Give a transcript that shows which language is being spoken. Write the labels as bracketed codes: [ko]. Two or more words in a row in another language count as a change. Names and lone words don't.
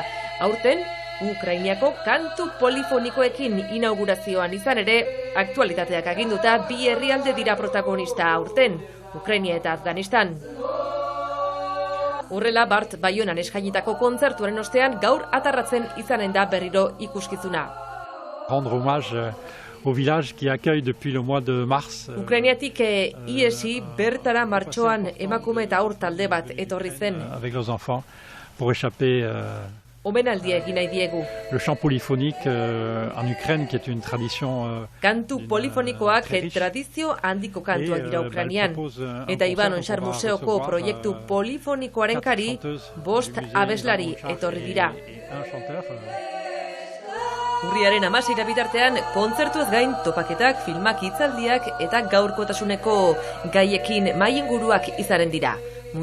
[eu] Aurten, Ukrainiako kantu polifonikoekin inaugurazioan izan ere, aktualitateak aginduta 2 herrialde dira protagonista aurten, Ukrainia eta Afganistan. Horrela, Bart Baionan eskainitako kontzertuaren ostean gaur atarratzen izanen da berriro ikuskizuna. [fr] Rendre hommage au village qui accueille depuis le mois de mars. [eu] Ukrainiatik iesi bertara martxoan emakume eta haur talde bat etorri zen. [fr] Avec leurs enfants pour échapper [eu] omenaldia egin nahi diegu. [fr] Le chant polyphonique en Ukraine qui est une tradition [eu] kantu polifonikoak tradizio handiko kantuak dira Ukrainian. Eta Iban Onxar Museoko proiektu polifonikoaren kari 5 abeslari etorri dira. Urriaren 16 bitartean, kontzertuez gain topaketak, filmak, hitzaldiak eta gaurkotasuneko gaiekin mahai-inguruak izanen dira.